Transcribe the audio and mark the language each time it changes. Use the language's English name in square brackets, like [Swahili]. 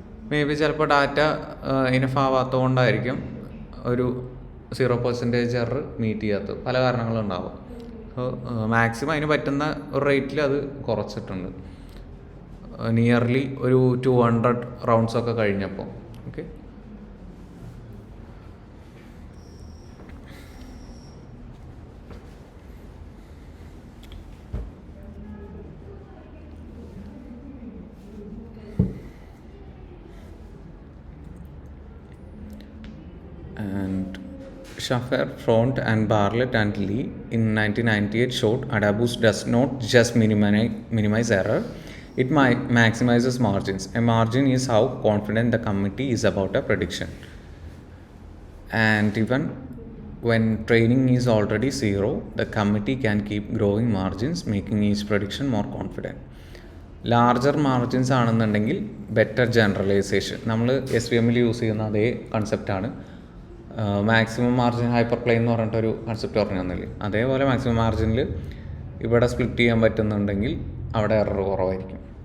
[Malayalam] May be ചിലപ്പോൾ data enough ആവാത്തത് കൊണ്ടായിരിക്കും ഒരു 0% എറർ മീറ്റ് ചെയ്യാത്തത്, പല കാരണങ്ങളുണ്ടാവും. സോ മാക്സിമം അതിന് പറ്റുന്ന ഒരു റേറ്റിൽ അത് കുറച്ചിട്ടുണ്ട്, നിയർലി ഒരു 200 റൗണ്ട്സൊക്കെ കഴിഞ്ഞപ്പോൾ. [English] Okay, and Schaffer, Front and Bartlett and Lee in 1998 showed Adaboost does not just minimize error, it maximizes margins. A margin is how confident the committee is about a prediction. And even when training is already 0, the committee can keep growing margins, making each prediction more confident. [Malayalam] Larger margins ആണെന്നുണ്ടെങ്കിൽ better generalisation. നമ്മൾ SVM use ചെയ്യുന്ന അതേ കൺസെപ്റ്റാണ്. Maximum margin hyper plane എന്ന് പറഞ്ഞിട്ടൊരു concept പറഞ്ഞു തന്നില്ലേ, അതേപോലെ maximum മാർജിനിൽ ഇവിടെ സ്പ്ലിറ്റ് ചെയ്യാൻ പറ്റുന്നുണ്ടെങ്കിൽ അവിടെ എറർ കുറവായിരിക്കും.